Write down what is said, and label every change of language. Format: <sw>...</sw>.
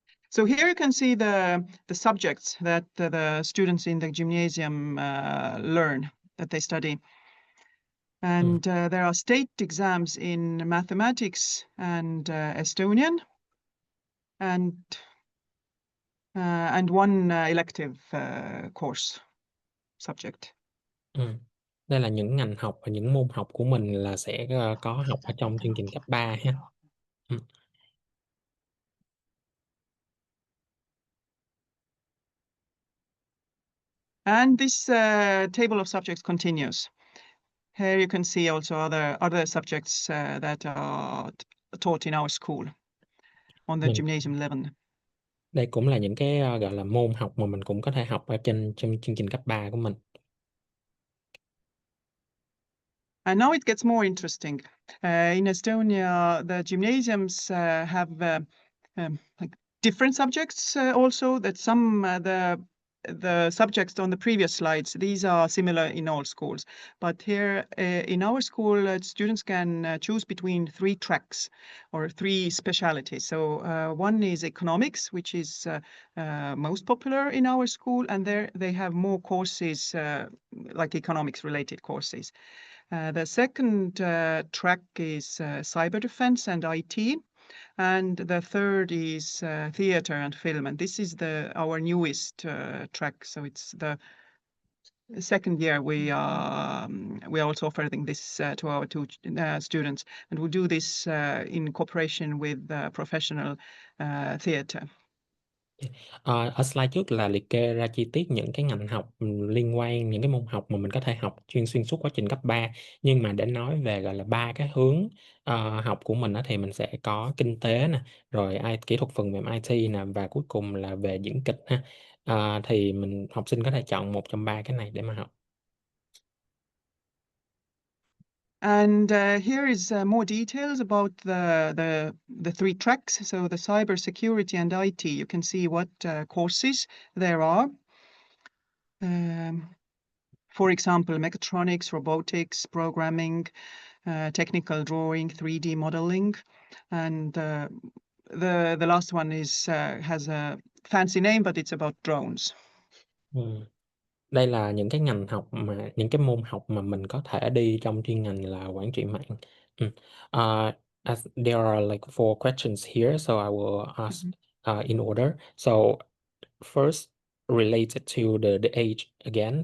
<en>So here you can see the subjects that the students in the gymnasium learn, that they study. And there are state exams in mathematics and Estonian, and one elective course subject.</en> <vi>Đây là những ngành học và những môn học của mình là sẽ có học ở trong chương trình cấp 3 ha.</vi> <en>And this table of subjects continues. Here you can see also other subjects that are taught in our school on the gymnasium level.</en> <vi>Đây cũng là những cái gọi là môn học mà mình cũng có thể học ở trong chương trình cấp 3 của mình.</vi> <en>And now it gets more interesting. In Estonia, the gymnasiums have like different subjects also. That some the subjects on the previous slides, these are similar in all schools. But here in our school, students can choose between 3 tracks or 3 specialities. So one is economics, which is most popular in our school, and there they have more courses like economics related courses. The second track is cyber defense and IT. And the third is theater and film, and this is our newest track. So it's the second year we are also offering this to our 2 students, and we do this in cooperation with professional theater.</en> <vi>Ở slide trước là liệt kê ra chi tiết những cái ngành học liên quan, những cái môn học mà mình có thể học xuyên suốt quá trình cấp 3. Nhưng mà để nói về gọi là 3 cái hướng học của mình thì mình sẽ có kinh tế nè, rồi kỹ thuật phần mềm IT nè, và cuối cùng là về diễn kịch ha. Thì học sinh có thể chọn một trong 3 cái này để mà học.</vi> <en>And here is more details about the 3 tracks. So the cyber security and IT, you can see what courses there are. For example, mechatronics, robotics, programming, technical drawing, 3D modeling, and the last one has a fancy name, but it's about drones.</en> <vi>Đây là những cái ngành học những cái môn học mà mình có thể đi trong chuyên ngành là quản trị mạng.</vi> <en>As there are like 4 questions here, so I will ask in order. So first, related to the age again.</en>